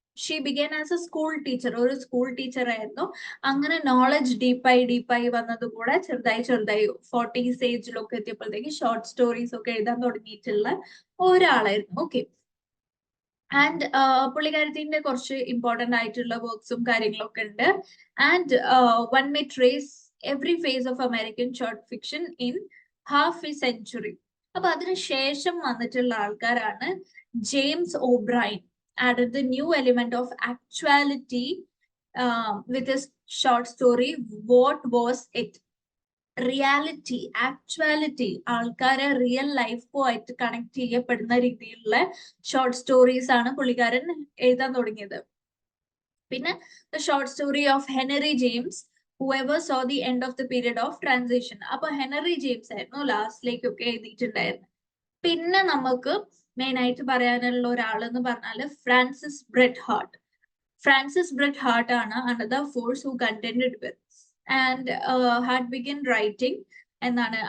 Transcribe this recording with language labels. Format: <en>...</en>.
<en>she began as a school teacher,</en> <ml>ഒരു school teacher ആയിരുന്നു. അങ്ങനെ നോളജ് ഡീപ്പായി വന്നത് കൂടെ ചെറുതായി 40s ഏജിലൊക്കെ എത്തിയപ്പോഴത്തേക്ക് ഷോർട്ട് സ്റ്റോറീസ് ഒക്കെ എഴുതാൻ തുടങ്ങിയിട്ടുള്ള ഒരാളായിരുന്നു. ഓക്കെ, ആൻഡ് പുള്ളിക്കാരത്തിന്റെ കുറച്ച് ഇമ്പോർട്ടന്റ് ആയിട്ടുള്ള വർക്ക്സും കാര്യങ്ങളൊക്കെ ഉണ്ട്.</ml> <en>And one may trace every phase of American short fiction in half a century.</en> <ml>അപ്പൊ അതിനുശേഷം വന്നിട്ടുള്ള ആൾക്കാരാണ്</ml> <en>James O'Brien added the new element of actuality with his short story What Was It?</en> <ml>Reality, actuality, ആൾക്കാരെ real ലൈഫുമായിട്ട് connect ചെയ്യപ്പെടുന്ന രീതിയിലുള്ള short stories ആണ് പുള്ളിക്കാരൻ എഴുതാൻ തുടങ്ങിയത്.</ml> <en>പിന്നെ the short story of Henry James, whoever saw the end of the period of transition.</en> <ml>അപ്പൊ ഹെനറി James ആയിരുന്നു ലാസ്റ്റിലേക്കൊക്കെ എഴുതിയിട്ടുണ്ടായിരുന്നത്. പിന്നെ നമുക്ക് മെയിൻ ആയിട്ട് പറയാനുള്ള ഒരാളെന്ന് പറഞ്ഞാല് Francis Brett heart.</ml> <en>Francis Bret Harte ആണ് another force who contended with and had begun writing എന്നാണ്.</en>